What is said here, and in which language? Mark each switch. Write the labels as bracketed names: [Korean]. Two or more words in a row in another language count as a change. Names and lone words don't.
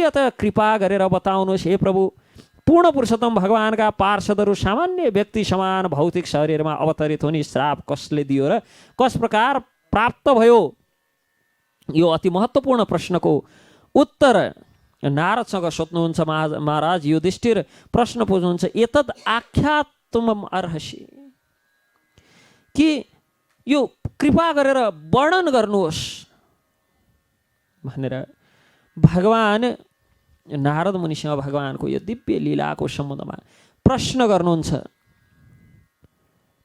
[Nepali] अत कृपा गरेर बताउनुहोस् हे प्रभु। पूर्ण पुरुषोत्तम भगवानका पार्षदहरू सामान्य व्यक्ति समान भौतिक शरीरमा अवतरित हुने श्राप कसले दियो र कस प्रकार प्राप्त भयो? यो अति महत्त्वपूर्ण प्रश्नको उत्तर नारदसँग सोध्नुहुन्छ महाराज युधिष्ठिर। प्रश्न बुझ्नुहुन्छ, [Sanskrit] एतद् आख्यातुमम अर्हसि, [Nepali] कि यो कृपा गरेर वर्णन गर्नुहोस् भनेर भगवान नारद मुनिसँग भगवानको यो दिव्य लीलाको सम्बन्धमा प्रश्न गर्नुहुन्छ।